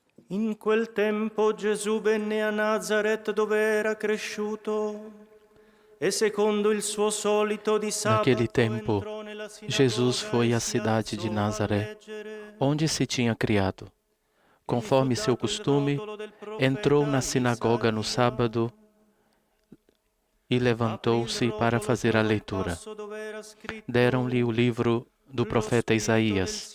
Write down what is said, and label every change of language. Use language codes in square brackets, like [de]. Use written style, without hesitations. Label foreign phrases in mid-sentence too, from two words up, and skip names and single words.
[it] In quel tempo Gesù venne a Nazaret dove era cresciuto e secondo il suo solito di sabato [pt] Naquele tempo, [it] entrò nella sinagoga [pt] Jesus foi [it] e [pt] à [it] si [pt] cidade de [it] alzò a [pt] Nazaré, [it] leggere. [pt] onde se tinha criado. Conforme seu costume, entrou na sinagoga no sábado e levantou-se para fazer a leitura. Deram-lhe o livro do profeta Isaías.